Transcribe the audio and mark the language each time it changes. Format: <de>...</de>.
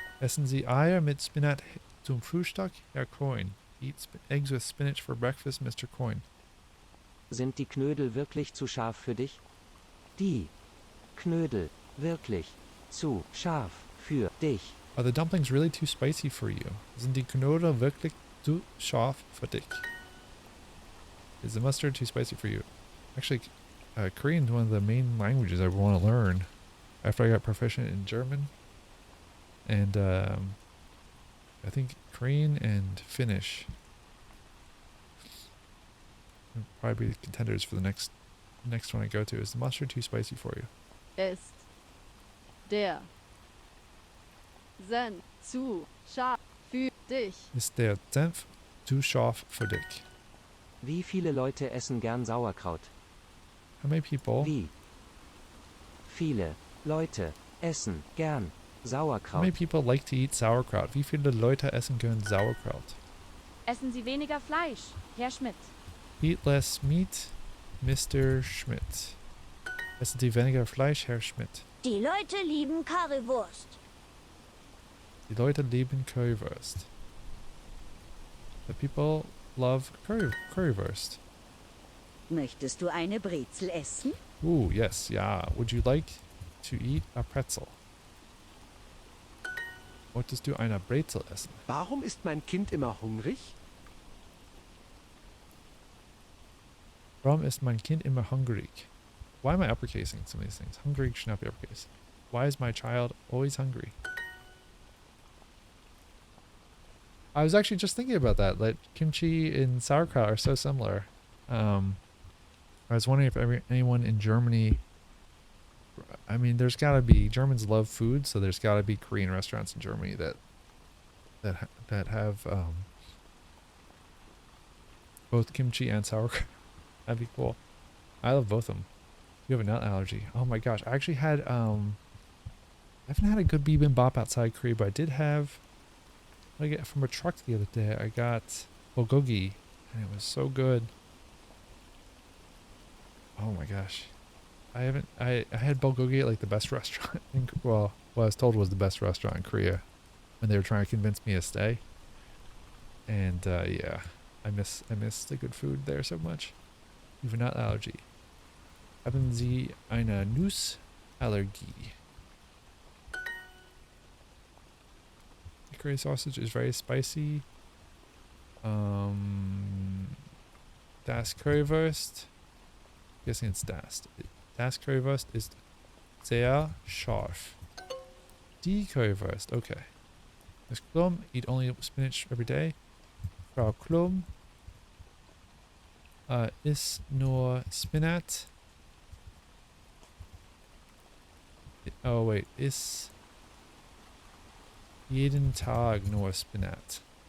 <de>Essen Sie Eier mit Spinat zum Frühstück, Herr Coin.</de> <en>Eat eggs with spinach for breakfast, Mr. Coin.</en> <de>Sind die Knödel wirklich zu scharf für dich? Die Knödel wirklich zu scharf für dich?</de> <en>Are the dumplings really too spicy for you?</en> <de>Sind die Knödel wirklich zu scharf für dich?</de> <en>Is the mustard too spicy for you? Actually, Korean is one of the main languages I want to learn after I got proficient in German. And I think Korean and Finnish will probably be the contenders for the next one I go to. Is the mustard too spicy for you?</en> <de>Ist der Senf zu scharf für dich? Ist der Senf zu scharf für dich? Wie viele Leute essen gern Sauerkraut?</de> <en>How many people?</en> <de>Wie viele Leute essen gern</de> <en>How</en> <de>Sauerkraut?</de> <en>many people like to eat sauerkraut?</en> <de>Wie viele Leute essen gern Sauerkraut? Essen Sie weniger Fleisch, Herr Schmidt.</de> <en>Eat less meat, Mr. Schmidt.</en> <de>Essen Sie weniger Fleisch, Herr Schmidt. Die Leute lieben Currywurst. Die Leute lieben Currywurst.</de> <en>The people love currywurst.</en> <de>Möchtest du eine Brezel essen?</de> <en>Ooh, yes, yeah. Would you like to eat a pretzel?</en> <de>Wolltest du eine Brezel essen? Warum ist mein Kind immer hungrig? Warum ist mein Kind immer hungrig?</de> <en>Why am I uppercasing some of these things? Hungrig should not be uppercase. Why is my child always hungry? I was actually just thinking about that. Like kimchi and sauerkraut are so similar. I was wondering if anyone in Germany. I mean, there's got to be Germans love food, so there's got to be Korean restaurants in Germany that have both kimchi and sauerkraut. That'd be cool. I love both of them. You have a nut allergy. Oh my gosh, I actually had I haven't had a good bibimbap outside Korea, but I did have. What I get from a truck the other day. I got bulgogi, and it was so good. Oh my gosh, I had bulgogi at like the best restaurant in, well, what I was told was the best restaurant in Korea, when they were trying to convince me to stay. And yeah, I miss the good food there so much. You have a nut allergy.</en> <de>Haben Sie eine Nussallergie?</de> <en>Curry sausage is very spicy.</en> <de>Das Currywurst.</de> <en>Guessing it's das.</en> <de>Das Currywurst ist sehr scharf. Die Currywurst, okay.</de> <en>Miss Klum, eat only spinach every day.</en> <de>Frau Klum, isst nur Spinat.</de> <en>Oh wait,</en> <de>isst jeden Tag nur Spinat.</de>